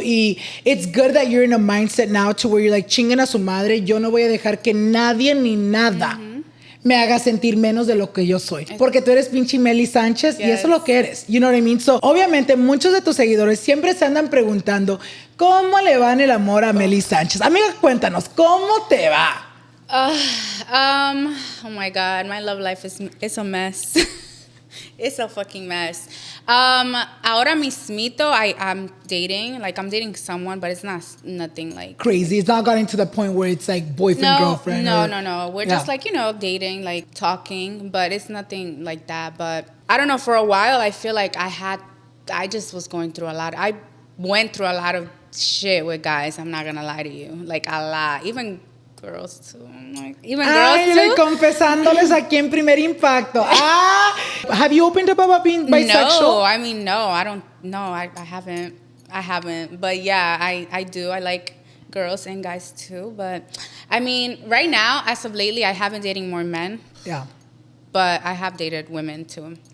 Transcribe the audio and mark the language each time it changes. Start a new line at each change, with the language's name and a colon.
Spanish: Y
English: it's good that you're in a mindset now to where you're like,
Spanish: chinguen a su madre, yo no voy a dejar que nadie ni nada me haga sentir menos de lo que yo soy. Porque tú eres pinche Melly Sanchez y eso es lo que eres.
English: You know what I mean?
Spanish: So, obviamente, muchos de tus seguidores siempre se andan preguntando, ¿cómo le va en el amor a Melly Sanchez? Amiga, cuéntanos, ¿cómo te va?
English: Oh my God, my love life is a mess. It's a fucking mess.
Spanish: Ahora mismito,
English: I'm dating. Like, I'm dating someone, but it's nothing like crazy. It's not gotten to the point where it's like boyfriend, girlfriend. No. We're just like, you know, dating, like talking, but it's nothing like that. But I don't know. For a while, I feel like I just was going through a lot. I went through a lot of shit with guys. I'm not gonna lie to you, like a lot. Even girls too. Like, even girls too.
Spanish: Confesándoles aquí en Primer Impacto.
English: Have you opened up about being bisexual? No, I mean, no, I don't. No, I haven't. But yeah, I do. I like girls and guys too. But I mean, right now, as of lately, I haven't dating more men. Yeah. But I have dated women too.